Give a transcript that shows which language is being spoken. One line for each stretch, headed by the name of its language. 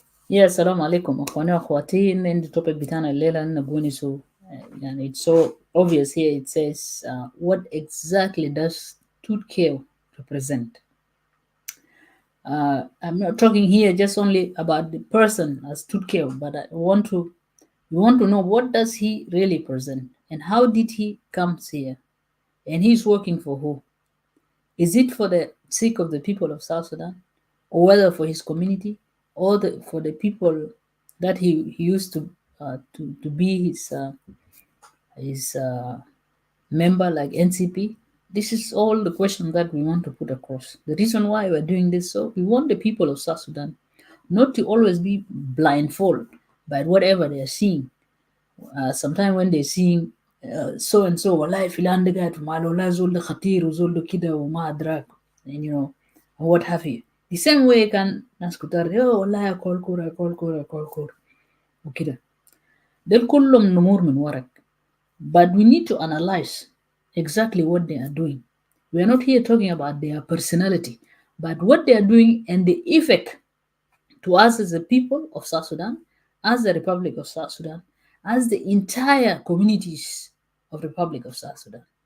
Arabic: يا سلام عليكم أخواني وأخواتي. عندي topic بتاعنا الليلة نقول يعني
English: it's so obvious here. It says what exactly does Tut Kew represent? I'm not talking here just only about the person as Tut Kew, but we want to know what does he really present and how did he come here, and he's working for who? Is it for the sake of the people of South Sudan, or whether for his community, or for the people that he used to be his member like NCP? This is all the question that we want to put across. The reason why we're doing this, so we want the people of South Sudan not to always be blindfolded by whatever they are seeing. Sometimes when they're seeing so and so
Arabic: والله فلان ده قاعد في محل والله زول ده خطير وزول ده كده وما أدراك,
English: and what have you. The same way
Arabic: كان ناس كتار والله أكل كورة أكل كورة أكل كورة وكده. دول كلهم نمور من ورق.
English: But we need to analyze exactly what they are doing. We are not here talking about their personality, but what they are doing and the effect to us as the people of South Sudan, as the Republic of South Sudan, as the entire communities of the Republic of South Sudan.